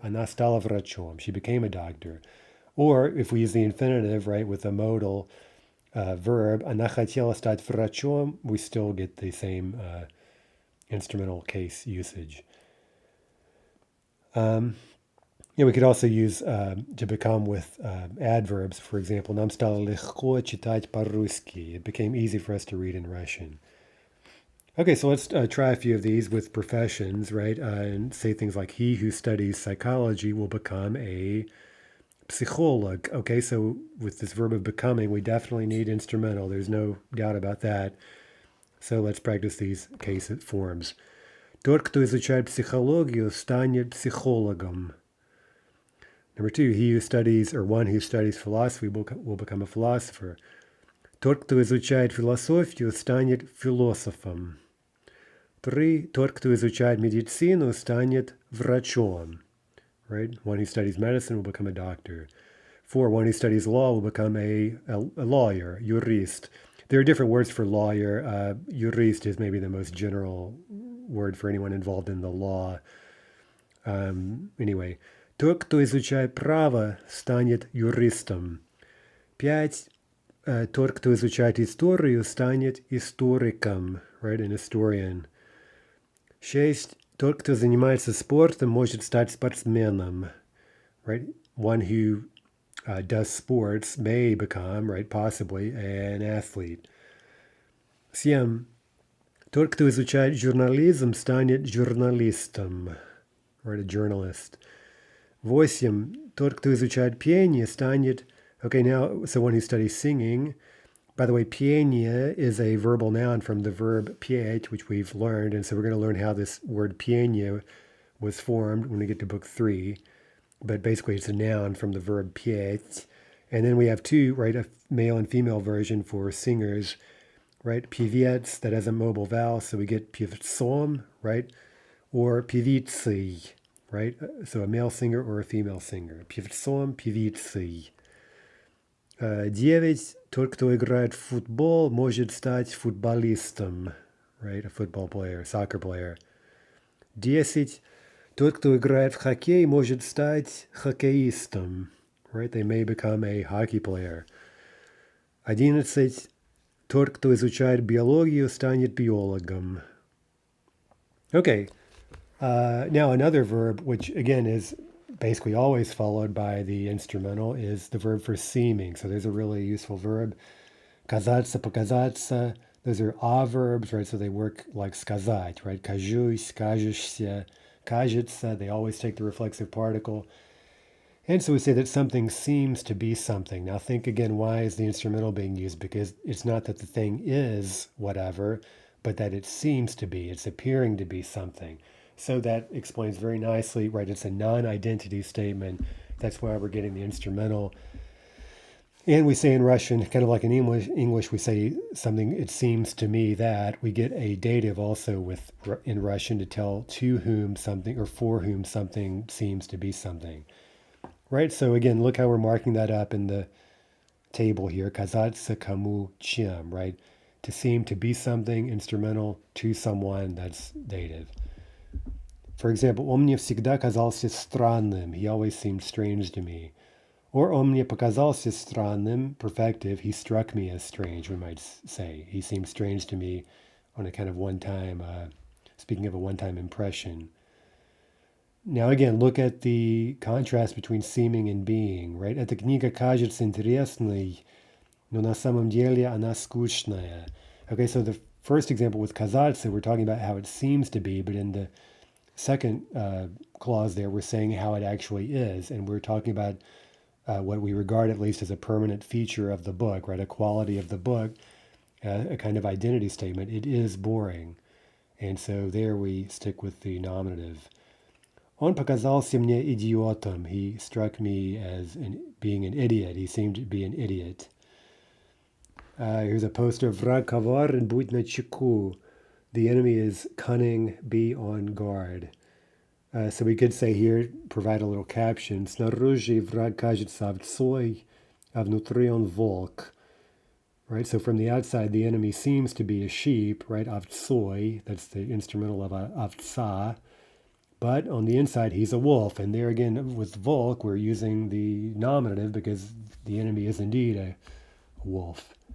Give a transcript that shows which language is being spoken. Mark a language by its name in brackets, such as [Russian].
[Russian] Она стала врачом, [English] she became a doctor. Or if we use the infinitive, right, with a modal verb, [Russian] она хотела стать врачом, [English] we still get the same instrumental case usage. We could also use to become with adverbs. For example, [Russian] нам стало легко читать по-русски. [English] It became easy for us to read in Russian. Okay, so let's try a few of these with professions, right? And say things like, he who studies psychology will become a psycholog. Okay, so with this verb of becoming, we definitely need instrumental. There's no doubt about that. So let's practice these case forms. [Russian] Тот, кто изучает психологию, станет психологом. [English] Number two, he who studies, or one who studies philosophy will become a philosopher. [Russian] Тот, кто изучает философию, станет философом. [English] 3. [Russian] Тот, кто изучает медицину, станет врачом. [English] Right? One who studies medicine will become a doctor. 4. One who studies law will become a lawyer, jurist. There are different words for lawyer. Jurist is maybe the most general word for anyone involved in the law. Anyway, [Russian] тот, кто изучает право, станет юристом. [English] 5. [Russian] Тот, кто изучает историю, станет историком, [English] right, an historian. 6. [Russian] Тот, кто занимается спортом, может стать спортсменом, right? [English] One who does sports may become, right, possibly, an athlete. 7. [Russian] Тот, кто изучает журнализм, станет журналистом, [English] right, a journalist. 8. [Russian] Тот, кто изучает пение, станет... [English] Okay, now, so one who studies singing. By the way, pienie is a verbal noun from the verb piet, which we've learned. And so we're going to learn how this word pienie was formed when we get to book 3. But basically, it's a noun from the verb piet. And then we have two, right, a male and female version for singers, right? Pivets, that has a mobile vowel, so we get pivtsom, right? Or pivitsi, right? So a male singer or a female singer. Pivtsom, pivitsi. 9. [Russian] Тот, кто играет в футбол, может стать футболистом, [English] right? A football player, soccer player. 10. [Russian] Тот, кто играет в хоккей, может стать хоккеистом, right? [English] They may become a hockey player. 11. [Russian] Тот, кто изучает биологию, станет биологом. [English] Okay. Now another verb, which again is basically always followed by the instrumental, is the verb for seeming. So there's a really useful verb. [Russian] Казаться, показаться. [English] Those are a verbs, right? So they work like сказать, right? [Russian] Кажусь, кажешься, кажется. [English] They always take the reflexive particle. And so we say that something seems to be something. Now think again, why is the instrumental being used? Because it's not that the thing is whatever, but that it seems to be. It's appearing to be something. So that explains very nicely, right? It's a non-identity statement. That's why we're getting the instrumental. And we say in Russian, kind of like in English, we say something, it seems to me that. We get a dative also in Russian to tell to whom something or for whom something seems to be something. Right? So again, look how we're marking that up in the table here. [Russian] Казаться кому чем, right? [English] To seem to be something, instrumental, to someone, that's dative. For example, [Russian] он мне всегда казался странным. [English] He always seemed strange to me. [Russian] Or он мне показался странным, [English] perfective. He struck me as strange, we might say. He seemed strange to me on a kind of one-time, speaking of a one-time impression. Now again, look at the contrast between seeming and being, right? [Russian] Эта книга кажется интересной, но на самом деле она скучная. [English] Okay, so the first example with казаться, we're talking about how it seems to be, but in the second clause there, we're saying how it actually is, and we're talking about what we regard at least as a permanent feature of the book, right? A quality of the book, a kind of identity statement. It is boring. And so there we stick with the nominative. [Russian] Он показался мне идиотом. [English] He struck me as being an idiot. He seemed to be an idiot. Here's a poster. [Russian] Враг коварен, будь начеку. [English] The enemy is cunning, be on guard. So we could say here, provide a little caption. [Russian] Снаружи враг кажется овцой, а внутри он волк. [English] Right, so from the outside, the enemy seems to be a sheep, right? Овцой, that's the instrumental of овца. But on the inside, he's a wolf. And there again, with volk, we're using the nominative because the enemy is indeed a wolf.